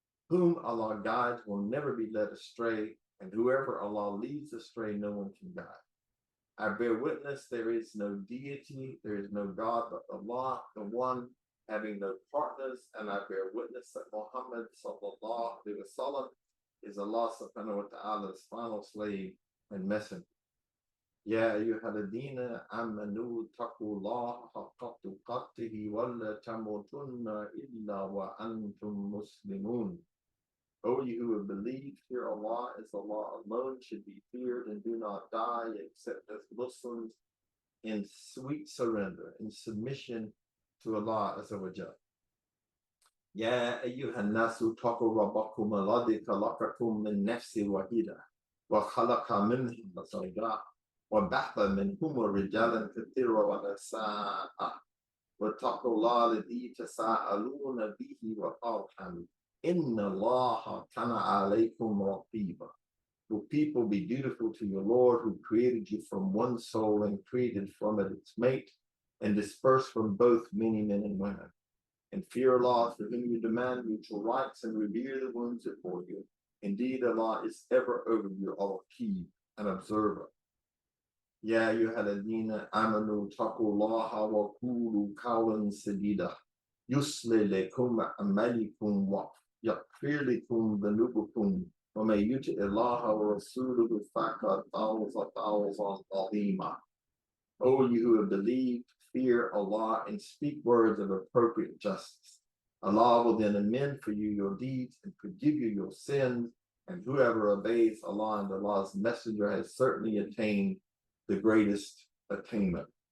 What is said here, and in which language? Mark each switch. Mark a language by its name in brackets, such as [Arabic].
[English] Whom Allah guides will never be led astray, and whoever Allah leads astray, no one can guide. I bear witness there is no deity, there is no God but Allah, the one having no partners, and I bear witness that Muhammad sallallahu alaihi wasallam is Allah subhanahu wa ta'ala's final slave and messenger. [Arabic] يا أيها الذين آمنوا اتقوا الله حق تقاته ولا تموتن إلا وأنتم مسلمون. [English] O you who have believed, fear Allah as Allah alone should be feared, and do not die except as Muslims in sweet surrender, in submission to Allah Azza wa Jalla. [Arabic] يا أيها الناس اتقوا ربكم الذي خلقكم من نفس واحدة وخلق منها زوجها وبعث منهما رجالا كثيرا ونساء واتقوا الله الذي تساءلون به والأرحام إن الله كان عليكم رقيبا. [English] Will people be dutiful to your Lord, who created you from one soul and created from it its mate, and dispersed from both many men and women? And fear Allah, for whom you demand mutual rights, and revere the ones that bore you. Indeed, Allah is ever over you, al-Raqib, an observer. [Arabic] يا أيها الذين آمنوا اتقوا الله وقولوا قولا سديدا يصلح لكم أعمالكم ويغفر لكم ذنوبكم ومن يطع الله ورسوله فقد فاز فوزا عظيما. [English] O you who have believed, fear Allah and speak words of appropriate justice. Allah will then amend for you your deeds and forgive you your sins, and whoever obeys Allah and Allah's messenger has certainly attained the greatest attainment.